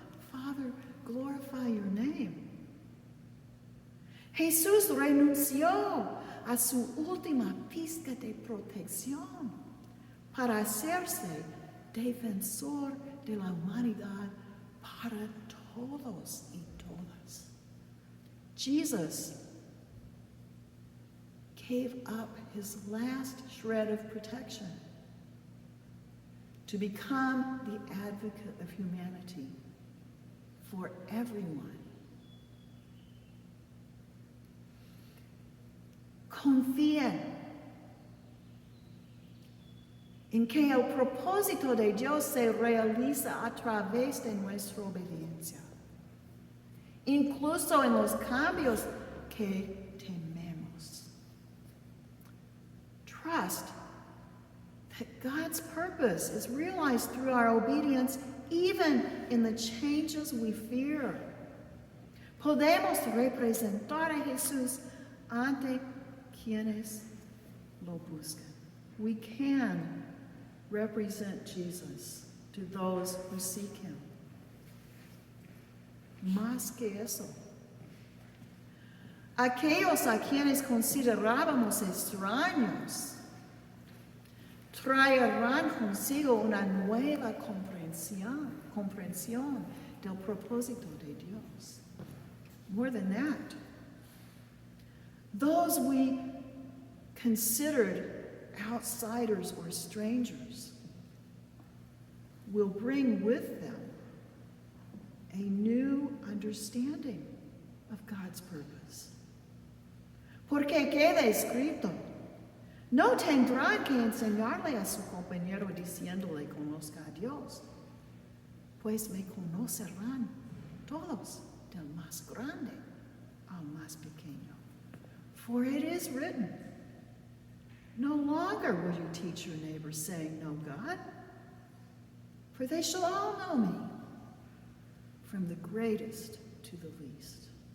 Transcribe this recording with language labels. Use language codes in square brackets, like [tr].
[en] Father, glorify your name. [es] Jesús renunció a su última pizca de protección para hacerse defensor de la humanidad para todos y todas. [en] Jesus gave up his last shred of protection to become the advocate of humanity for everyone. [es] Confíen en que el propósito de Dios se realiza a través de nuestra obediencia, incluso en los cambios que tememos. [en] Trust that God's purpose is realized through our obedience, even in the changes we fear. [es] Podemos representar a Jesús ante quienes lo buscan. [en] We can represent Jesus to those who seek him. [es] Más que eso, aquellos a quienes considerábamos extraños traerán consigo una nueva comprensión del propósito de Dios. [en] More than that, those we considered outsiders or strangers will bring with them a new understanding of God's purpose. [es] Porque queda escrito, no tendrán que enseñarle a su compañero diciéndole conozca a Dios, pues me conocerán todos, del más grande al más pequeño. [en] For it is written, no longer will you teach your neighbor, saying, know God, for they shall all know me, from the greatest to the least.